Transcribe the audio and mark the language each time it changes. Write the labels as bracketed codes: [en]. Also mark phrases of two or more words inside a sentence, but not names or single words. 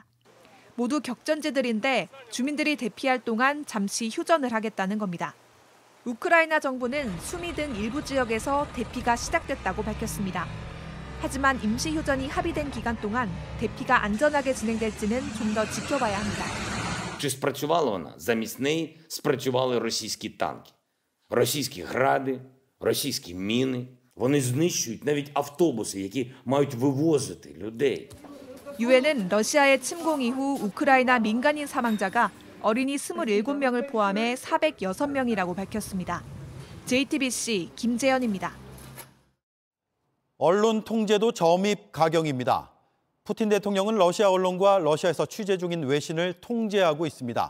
[ko] 모두 격전지들인데 주민들이 대피할 동안 잠시 휴전을 하겠다는 겁니다. 우크라이나 정부는 수미 등 일부 지역에서 대피가 시작됐다고 밝혔습니다. 하지만 임시 휴전이 합의된 기간 동안 대피가 안전하게 진행될지는 좀 더 지켜봐야 합니다. [uk] Чи спрацювала вона? Замість неї спрацювали російські танки. Російські гради, російські міни. Вони знищують навіть автобуси, які мають вивозити людей. [ko] 유엔은 러시아의 침공 이후 우크라이나 민간인 사망자가 어린이 27명을 포함해 406명이라고 밝혔습니다. JTBC 김재현입니다. 언론 통제도 점입 가경입니다. 푸틴 대통령은 러시아 언론과 러시아에서 취재 중인 외신을 통제하고 있습니다.